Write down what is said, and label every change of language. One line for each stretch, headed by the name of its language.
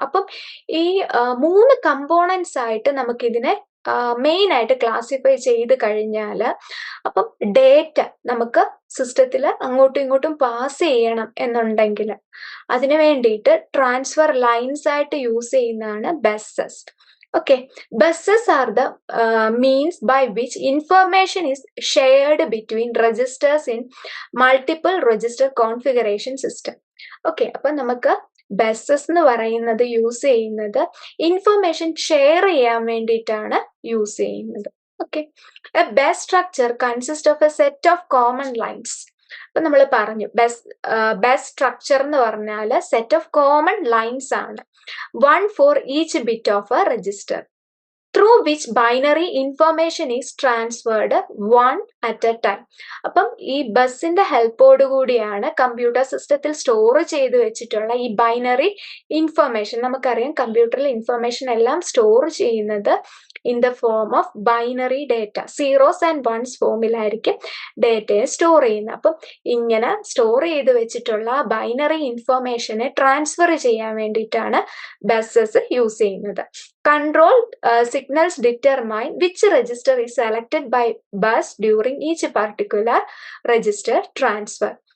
Malayalam: അപ്പം ഈ 3 കമ്പോണൻസ് ആയിട്ട് നമുക്കിതിനെ മെയിൻ ആയിട്ട് ക്ലാസിഫൈ ചെയ്ത് കഴിഞ്ഞാൽ, അപ്പം ഡേറ്റ നമുക്ക് സിസ്റ്റത്തിൽ അങ്ങോട്ടും ഇങ്ങോട്ടും പാസ് ചെയ്യണം എന്നുണ്ടെങ്കിൽ അതിനു വേണ്ടിയിട്ട് ട്രാൻസ്ഫർ ലൈൻസ് ആയിട്ട് യൂസ് ചെയ്യുന്നതാണ് buses.
English: Okay, buses are the means by which information is shared between registers in multiple register configuration system.
Malayalam: Okay, അപ്പൊ നമുക്ക് ബസ്സസ് എന്ന് പറയുന്നത് യൂസ് ചെയ്യുന്നത് ഇൻഫർമേഷൻ ഷെയർ ചെയ്യാൻ വേണ്ടിയിട്ടാണ് യൂസ് ചെയ്യുന്നത്.
English: Okay, a bus structure consist of a set of common lines.
Malayalam: അപ്പൊ നമ്മൾ പറഞ്ഞു ബസ് സ്ട്രക്ചർ എന്ന് പറഞ്ഞാൽ സെറ്റ് ഓഫ് കോമൺ ലൈൻസ് ആണ്,
English: one for each bit of a register, through which binary information is transferred one at a time.
Malayalam: അപ്പം ഈ ബസിന്റെ ഹെൽപ്പോട് കൂടിയാണ് കമ്പ്യൂട്ടർ സിസ്റ്റത്തിൽ സ്റ്റോർ ചെയ്ത് വെച്ചിട്ടുള്ള ഈ ബൈനറി ഇൻഫർമേഷൻ. നമുക്കറിയാം കമ്പ്യൂട്ടറിൽ ഇൻഫർമേഷൻ എല്ലാം സ്റ്റോർ ചെയ്യുന്നത്
English: in the form of binary data,
Malayalam: zeros and once ഫോമിലായിരിക്കും ഡേറ്റയെ സ്റ്റോർ ചെയ്യുന്നത്. അപ്പം ഇങ്ങനെ സ്റ്റോർ ചെയ്ത് വെച്ചിട്ടുള്ള ബൈനറി ഇൻഫർമേഷനെ ട്രാൻസ്ഫർ ചെയ്യാൻ വേണ്ടിയിട്ടാണ് ബസ്സസ് യൂസ് ചെയ്യുന്നത്.
English: Control signals determine which register is selected by bus during each particular register transfer.